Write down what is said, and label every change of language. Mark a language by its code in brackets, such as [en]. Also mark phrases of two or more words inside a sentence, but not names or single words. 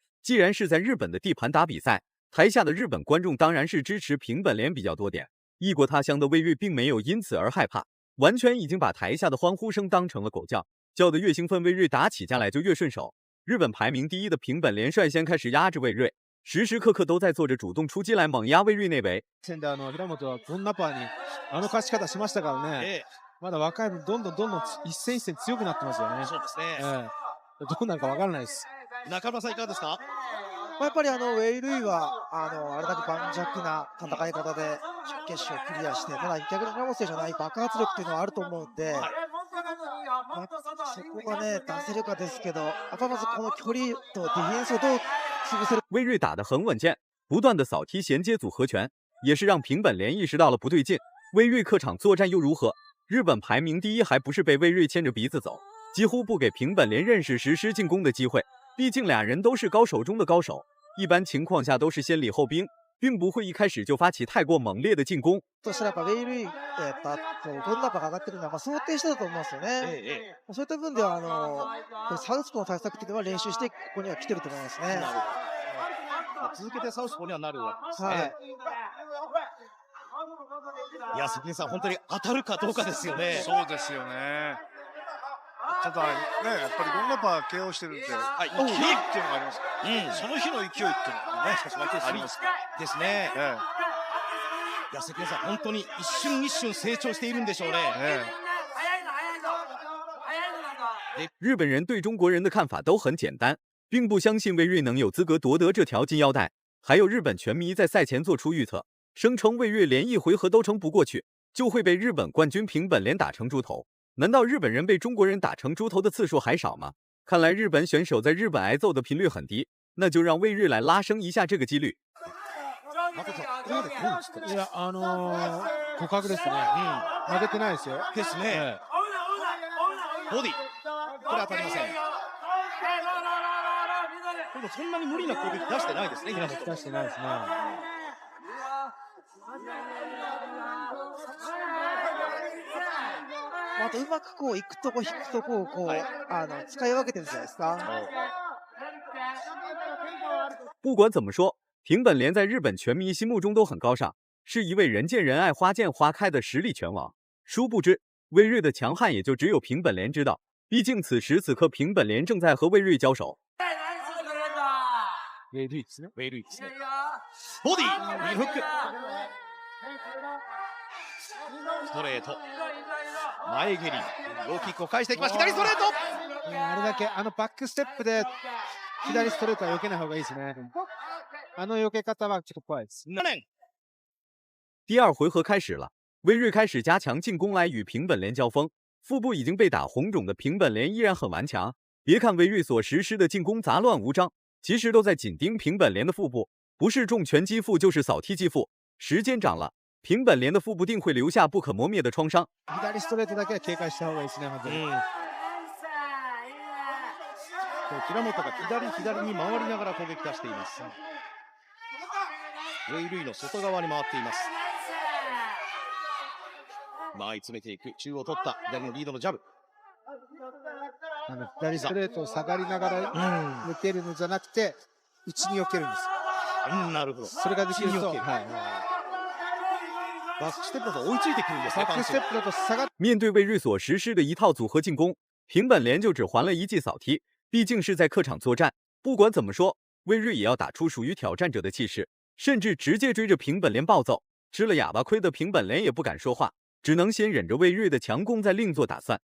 [zh] 既然是在日本的地盘打比赛，台下的日本观众当然是支持平本连比较多点。异国他乡的魏睿并没有因此而害怕，完全已经把台下的欢呼声当成了狗叫，叫得越兴奋，魏睿打起架来就越顺手。日本排名第一的平本連率先开始压制魏睿，时时刻刻都在做着主动出击来猛压魏睿内围。 [ja] 戦で平本はゴンナパーに勝ち方しましたからね。まだ若い分どんどん一戦一戦強くなってますよね。そうですね。どうなるかわからないです。中村さんいかがですか？やっぱりウェイ・ルイはあれだけ盤石な戦い方で準決勝クリアして、ただ逆に村本選手は爆発力っていうのはあると思うんで、そこがね出せるかですけど、やっぱまずこの距離とディフェンスをどう潰せる。 [zh] 魏睿打得很稳健，不断的扫踢衔接组合拳，也是让平本连意识到了不对劲。魏睿客场作战又如何？日本排名第一还不是被魏睿牵着鼻子走，几乎不给平本连任势实施进攻的机会。毕竟俩人都是高手中的高手，一般情况下都是先礼后兵，并不会一开始就发起太过猛烈的進攻。 [ja] そしたらやっぱウェイ・ルイゴンナパが上がってるのは想定してたと思うんですよね。そういった分ではサウスポーの対策っていうのは練習してここには来てると思いますね。続けてサウスポーにはなるわけですね。いや、関根さん、本当に当たるかどうかですよね。そうですよね。ただね、やっぱりゴンナパー KO してるんで、勢いっていうのがあります。その日の勢いっていうのがね、ありますですね。いや、関根さん、本当に一瞬一瞬成長しているんでしょうね。 [zh] 日本人对中国人的看法都很简单，并不相信魏睿能有资格夺得这条金腰带。还有日本拳迷在赛前做出预测，声称魏睿连一回合都撑不过去，就会被日本冠军平本连打成猪头。难道日本人被中国人打成猪头的次数还少吗？看来日本选手在日本挨揍的频率很低，那就让魏睿来拉升一下这个几率。 [ja] いや互角ですね。負けてないですよ。ですね。ボディ、これ当たりません。でもそんなに無理な攻撃出してないですね、平本。出してないですね。あとうまくこう行くとこ引くとこを使い分けてるんじゃないですか。 [zh] 不管怎么说，平本连在日本拳迷心目中都很高尚，是一位人见人爱、花见花开的实力拳王。殊不知，魏睿的强悍也就只有平本连知道。毕竟此时此刻，平本连正在和魏睿交手。 [ja] ウェイ・ルイですね。ウェイ・ルイですね。ボディ、右フック。ストレート。前蹴り、ローキックを返していきます。左ストレート。あれだけバックステップで左ストレートは避けない方がいいですね。避け方はちょっと怖いです。 [zh] 第二回合开始了，魏睿开始加强进攻来与平本连交锋。腹部已经被打红肿的平本连依然很顽强。别看魏睿所实施的进攻杂乱无章，其实都在紧盯平本连的腹部，不是重拳击腹就是扫踢击腹。时间长了， 平本莲的腹部定会留下不可磨灭的创伤。 [ja] 左ストレートだけは警戒した方がいいですね、本当に。平本が左に回りながら攻撃出しています。ウェイルイの外側に回っています。前に詰めていく、中央取った、左のリードのジャブ。左ストレートを下がりながら抜けるのじゃなくて、内に避けるんです。なるほど。それができると、バックステップだと追いついてくるんですね。バックステップだと下がっ [zh] 面对魏睿所实施的一套组合进攻，平本莲就只还了一记扫踢。毕竟是在客场作战，不管怎么说，魏睿也要打出属于挑战者的气势，甚至直接追着平本莲暴揍。吃了哑巴亏的平本莲也不敢说话，只能先忍着魏睿的强攻，再另做打算。